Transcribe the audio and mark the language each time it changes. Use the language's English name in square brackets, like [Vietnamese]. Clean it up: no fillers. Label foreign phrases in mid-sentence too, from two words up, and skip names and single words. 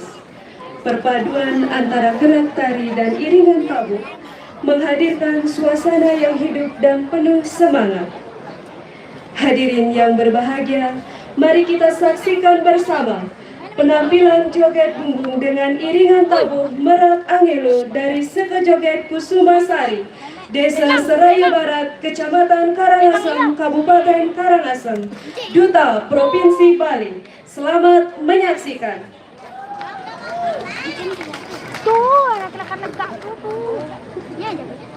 [Indonesian] Perpaduan antara gerak tari dan iringan tabuh menghadirkan suasana yang hidup dan penuh semangat. Hadirin yang berbahagia, mari kita saksikan bersama penampilan joget bumbung dengan iringan tabuh Merak Angelo dari Seko Joget Kusuma Sari, Desa Seraya Barat, Kecamatan Karangasem, Kabupaten Karangasem, Duta Provinsi Bali. Selamat menyaksikan. Tuh, anak-anak negak tuh. Ya, jadi.